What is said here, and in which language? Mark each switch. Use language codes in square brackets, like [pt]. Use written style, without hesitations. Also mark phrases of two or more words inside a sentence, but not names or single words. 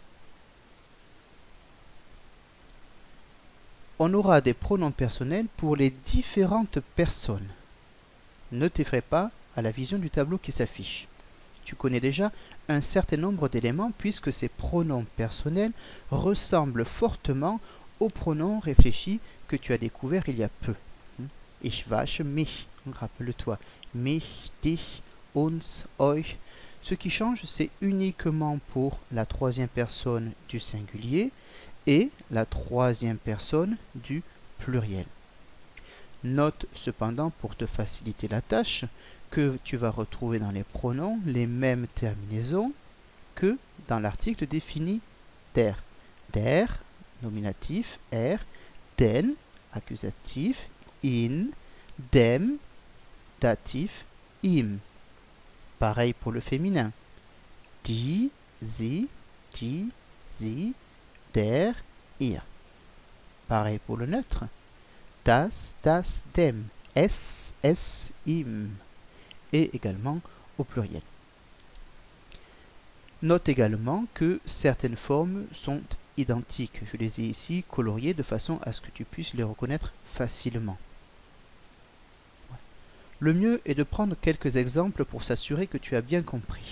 [fr] On aura des pronoms personnels pour les différentes personnes. Ne t'effraie pas à la vision du tableau qui s'affiche. Tu connais déjà un certain nombre d'éléments puisque ces pronoms personnels ressemblent fortement aux pronoms réfléchis que tu as découverts il y a peu. [de] Ich wasche mich, [fr] rappelle-toi, [de] mich, dich, uns, euch. [fr] Ce qui change, c'est uniquement pour la troisième personne du singulier et la troisième personne du pluriel. Note cependant, pour te faciliter la tâche, que tu vas retrouver dans les pronoms les mêmes terminaisons que dans l'article défini der. [de] Der, nominatif, er, den, accusatif, in, dem, datif, im. [fr] Pareil pour le féminin. [de] Die, sie, der, ihr. [fr] Pareil pour le neutre. [de] Das, dem. Es, im. [fr] Et également au pluriel. Note également que certaines formes sont identiques. Je les ai ici coloriées de façon à ce que tu puisses les reconnaître facilement. Le mieux est de prendre quelques exemples pour s'assurer que tu as bien compris.